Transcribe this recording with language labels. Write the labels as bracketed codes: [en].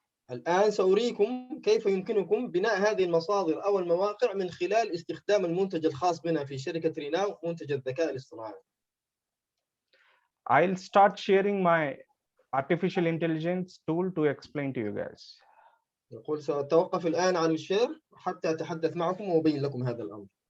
[ar] الآن سأريكم كيف يمكنكم بناء هذه المصادر أو المواقع من خلال استخدام المنتج الخاص بنا في شركة ريناو، منتج الذكاء الاصطناعي. [en] I'll start sharing my artificial intelligence tool to explain to you guys. [ar] يقول سأتوقف الآن عن الشير حتى أتحدث معكم وأبين لكم هذا الأمر.